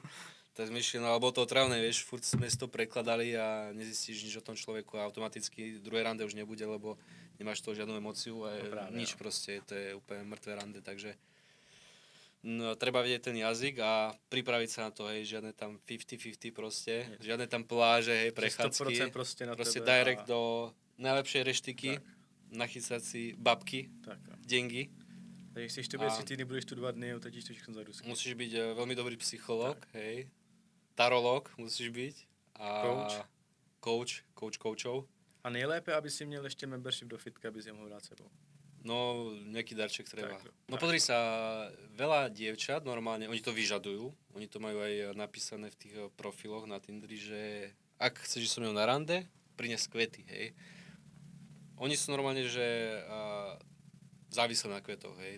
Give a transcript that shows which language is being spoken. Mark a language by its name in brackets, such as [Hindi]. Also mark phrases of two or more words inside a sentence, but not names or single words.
[Slovak] Tak sme išli, no ale bolo to otravné, vieš, furt sme si to prekladali a nezistíš nič o tom človeku a automaticky druhé rande už nebude, lebo nemáš toho žiadnu emóciu a práve, nič no. proste, to je úplne mŕtve rande, takže no, treba vedieť ten jazyk a pripraviť sa na to, hej, žiadne tam 50-50 proste, žiadne tam pláže, hej, prechádzky, [Czech] 100% prostě na [Slovak] proste tebe direct do najlepšej reštiky, Tak. nachycať si babky, [Czech] Tak jo. dengy. Takže chceš to být A- 3 týdny, budeš tu 2 dny, utratíš to všechno za rusky. [Slovak] Musíš byť veľmi dobrý psychológ, hej, tarológ musíš byť a coachov. [Czech] A nejlépe, aby si měl ještě membership do fitka, aby si je mohl dát sebou. No, [Slovak] nejaký darček treba. Tak, No tak. pozri sa, veľa dievčat normálne, oni to vyžadujú, oni to majú aj napísané v tých profiloch na Tinderi, že ak chceš ísť so mnou na rande, prines kvety, hej. Oni sú normálne, že závislé na kvetoch, hej.